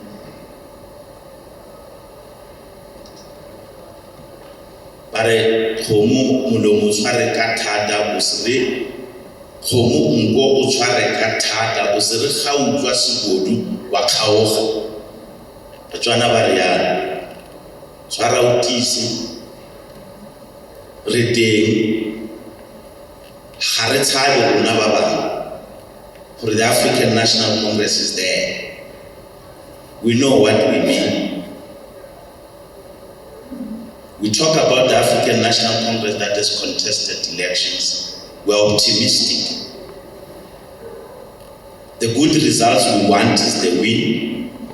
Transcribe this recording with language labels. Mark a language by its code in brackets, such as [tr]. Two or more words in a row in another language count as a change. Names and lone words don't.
[tn] Bare kgomo molomo tshware ka thata o se kgomo nko o tshware ka thata o se re ga utlwa segodu wa kgaoga. Batswana ba re ya tshwara o tise re teng ga re tshabe rona ba bangwe gore [en] the African National Congress is there. We know what we mean. We talk about the African National Congress that has contested elections. We're optimistic. The good results we want is the win.